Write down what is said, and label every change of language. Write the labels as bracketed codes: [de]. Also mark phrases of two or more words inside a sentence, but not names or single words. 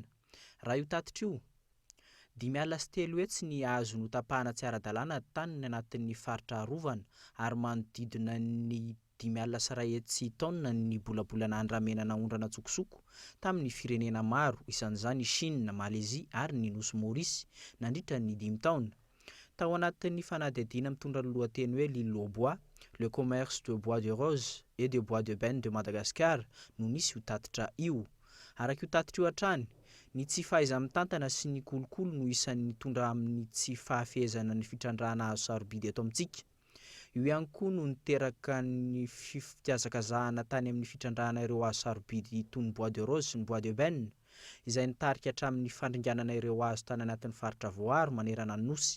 [mg] Raha io tatitra io, 5.3 etsy ny azo no tapahana tsy ara-dalàna taniny anatin'ny faritra arovana ary manodidina ny 5.1 etsy taona ny bolabolana andramena naondrana antsokosoko tamin'ny firenena maro, isan'izany Chine, Malaisie ary ny Nosy Maurice nandritra ny 5 taona. Tao anatin'ny fanadihadiana mitondra ny lohateny hoe [fr] l'île aux bois, le commerce de bois de rose et de bois de bène de Madagascar [mg] no nisy io tatitra io. Araka io tatitra io hatrany, ny tsy fahaiza-mitantana sy ny kolokolo no isan'ny tondra amin'ny tsy fahafehezana ny fitrandrahana azo sarobidy eto amintsika. Io ihany koa no niteraka ny fitiazakazahana tany amin'ny fitrandrahana ireo azo sarobidy toy ny [fr] bois de rose [mg] sy ny [fr] bois de bène, [mg] izay nitarika hatramin'ny fandringanana ireo azo tany anatin'ny faritra voaro manerana ny nosy.